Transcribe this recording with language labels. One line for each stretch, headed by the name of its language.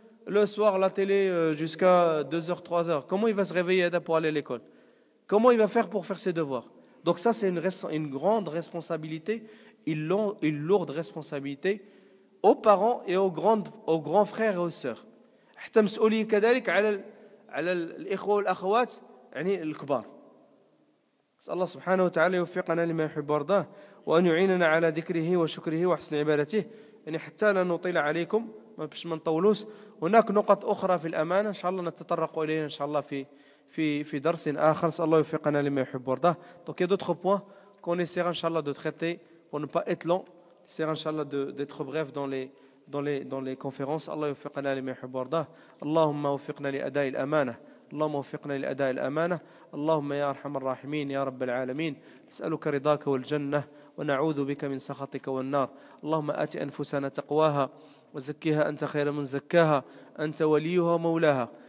French: Le soir, la télé jusqu'à 2h, 3h. Comment il va se réveiller pour aller à l'école? Comment il va faire pour faire ses devoirs? Donc ça, c'est une grande responsabilité, une lourde responsabilité aux parents et aux grands frères et aux sœurs.
Arabic: حتى مسؤولية كذلك على الإخوة والأخوات يعني الكبار. نسأل الله سبحانه وتعالى يوفقنا لما يحب ويرضاه وأن يعيننا على ذكره وشكره وحسن عبادته. يعني حتى لا نطيل عليكم باش ما نطولوش. هناك نقط أخرى في الأمانة إن شاء الله نتطرق إليها إن شاء الله في درس آخر. نسأل الله يوفقنا لما يحب ويرضاه.
French: Donc il y a d'autres points qu'on essaiera Inch'Allah de traiter pour ne pas être long. essaiera Inch'Allah d'être bref dans les conférences.
Arabic: الله يوفقنا لما يحب ويرضاه. اللهم وفقنا لأداء الأمانة. اللهم وفقنا لأداء الأمانة. اللهم يا أرحم الراحمين يا رب العالمين نسألك رضاك والجنة ونعوذ بك من سخطك والنار. اللهم آت أنفسنا تقواها وزكها أنت خير من زكاها أنت وليها ومولاها.